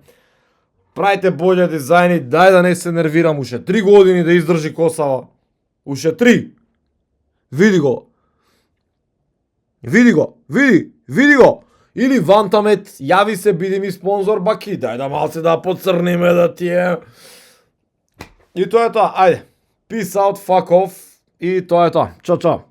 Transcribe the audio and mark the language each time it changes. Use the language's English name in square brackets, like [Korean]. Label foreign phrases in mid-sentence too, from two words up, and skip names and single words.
[Macedonian] Правите боле дизајни, дај да не се нервирам, уште 3 години да издржи косава. Уште 3. Види го. Или Вантамет, јави се, биди ми спонзор, баки, дај да малце да поцрниме да ти е. И тоа е тоа, ајде. [English] Peace out, fuck off. [Macedonian] И тоа е тоа. Чао.